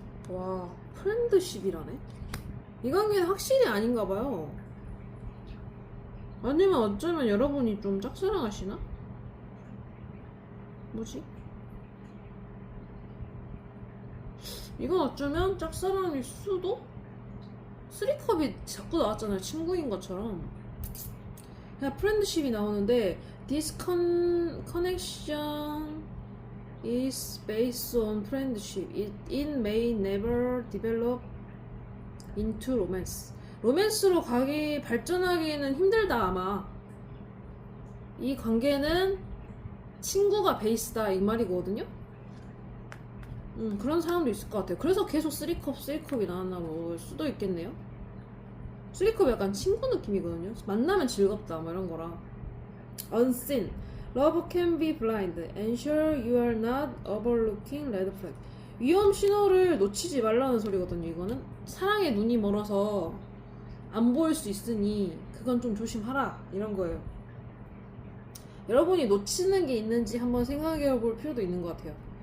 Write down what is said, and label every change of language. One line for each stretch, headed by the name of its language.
Korean: 와, 프렌드십이라네? 이 관계는 확실히 아닌가봐요. 아니면 어쩌면 여러분이 좀 짝사랑하시나? 뭐지? 이건 어쩌면 짝사랑일 수도? 3컵이 자꾸 나왔잖아요. 친구인 것처럼. 그냥 프렌드십이 나오는데
English: This connection is based on friendship. It may never develop into romance.
Korean: 로맨스로 발전하기에는 힘들다 아마. 이 관계는 친구가 베이스다 이 말이거든요. 그런 사람도 있을 것 같아요. 그래서 계속 3컵이 나왔나 볼 수도 있겠네요. 3컵이 약간 친구 느낌이거든요. 만나면 즐겁다 뭐 이런 거라.
English: Unseen. Love can be blind. Ensure you are not overlooking red flag.
Korean: 위험 신호를 놓치지 말라는 소리거든요. 이거는 사랑에 눈이 멀어서 안 보일 수 있으니 그건 좀 조심하라 이런 거예요. 여러분이 놓치는 게 있는지 한번 생각해 볼 필요도 있는 것 같아요.